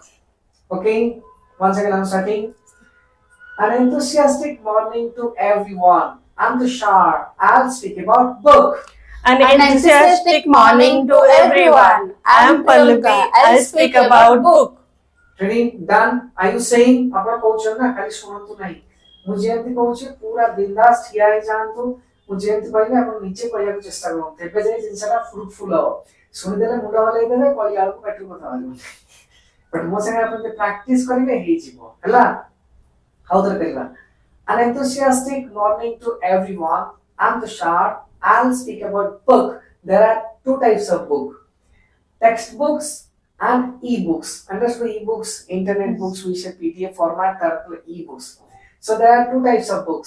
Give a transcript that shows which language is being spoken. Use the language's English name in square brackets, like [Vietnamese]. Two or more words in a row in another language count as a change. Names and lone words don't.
[English] Okay? Once again, I'm starting. An enthusiastic morning to everyone. I'm Tushar. I'll speak about book. An enthusiastic morning to everyone. I'm Pallavi. I'll speak about book. Ready? Done? Are you saying? [Odia] ଆପଣ କହୁଛନ୍ତି ନା ଖାଲି ଶୁଣନ୍ତୁ ନାହିଁ ମୁଁ ଯେମିତି କହୁଛି ପୁରା ବିନ୍ଦାସ ଠିଆ ହେଇଯାଆନ୍ତୁ ମୁଁ ଯେମିତି କହିବି ଆପଣ ନିଜେ କହିବାକୁ ଚେଷ୍ଟା କରନ୍ତୁ ତେବେ ଯାଇ ଜିନିଷଟା ଫ୍ରୁଟଫୁଲ ହବ ଶୁଣିଦେଲେ ମୁଣ୍ଡ ହଲେଇ ଦେବେ କହିଲା ବେଳକୁ ପାଟିରୁ କଥା ବାହାରିବ ବଟ୍ ମୋ ସାଙ୍ଗେ ଆପଣ ଯଦି ପ୍ରାକ୍ଟିସ କରିବେ ହେଇଯିବ ହେଲା ଆଉ ଥରେ କରିବା [English] An enthusiastic morning to everyone. I'm Tushar. I'll speak about book. There are two types of book. Textbooks and e-books. Understood? E-books, internet books, we say PDF format, e-books. So there are two types of books.